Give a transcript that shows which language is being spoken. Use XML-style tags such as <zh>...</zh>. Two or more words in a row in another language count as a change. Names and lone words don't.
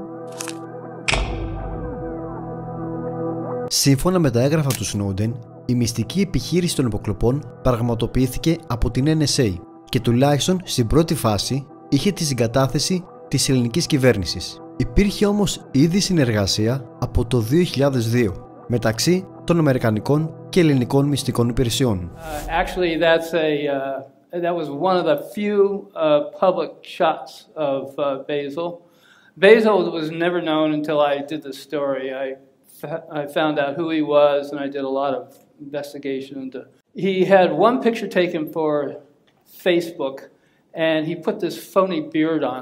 <el>Σύμφωνα με τα έγγραφα του Snowden, η μυστική επιχείρηση των υποκλοπών πραγματοποιήθηκε από την NSA και τουλάχιστον στην πρώτη φάση είχε τη συγκατάθεση της ελληνικής κυβέρνησης. Η Υπήρχε όμως ήδη συνεργασία από το 2002 μεταξύ των Αμερικανικών και Ελληνικών μυστικών υπηρεσιών.</el> <en>Actually, that was one of the few public shots of Basil. Basil was never known until I did the story. I found out who he was, and I did a lot of investigation into. He had one picture taken for Facebook, and he put this phony beard on.</en>